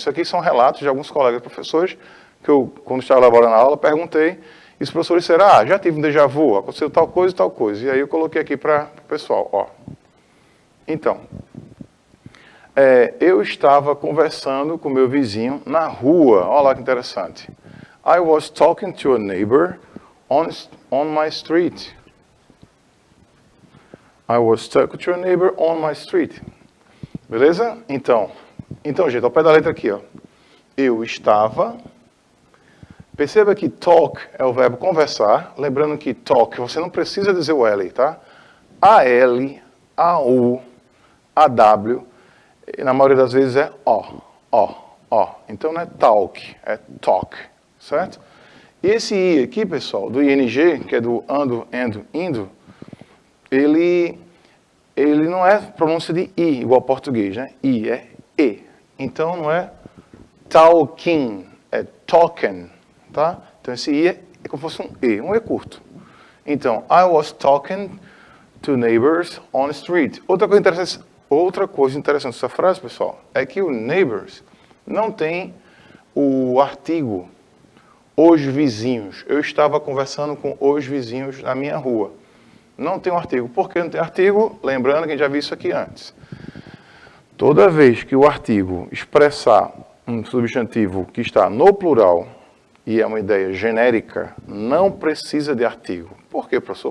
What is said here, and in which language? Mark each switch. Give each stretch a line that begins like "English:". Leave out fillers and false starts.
Portuguese: Isso aqui são relatos de alguns colegas professores, que eu, quando estava elaborando a aula, perguntei, e os professores disseram, já tive um déjà vu, aconteceu tal coisa e tal coisa. E aí eu coloquei aqui para o pessoal, ó. Então, eu estava conversando com meu vizinho na rua. Olha lá que interessante.
English: I was talking to a neighbor on my street. I was talking to a neighbor on my street.
Portuguese: Beleza? Então, gente, ao pé da letra aqui, ó. Eu estava. Perceba que talk é o verbo conversar. Lembrando que talk, você não precisa dizer o L, tá? A-L, A-U, A-W, na maioria das vezes é O. Então não é talk, é talk, certo? E esse I aqui, pessoal, do ING, que é do ando, endo, indo, ele não é pronúncia de I, igual ao português, né? I é E. Então não é talking, é talking, tá? Então esse I é como se fosse um E curto.
English: Então, I was talking to neighbors on the street.
Portuguese: Outra coisa interessante dessa frase, pessoal, é que o neighbors não tem o artigo os vizinhos. Eu estava conversando com os vizinhos na minha rua. Não tem um artigo. Por que não tem artigo? Lembrando que a gente já viu isso aqui antes. Toda vez que o artigo expressar um substantivo que está no plural e é uma ideia genérica, não precisa de artigo. Por quê, professor?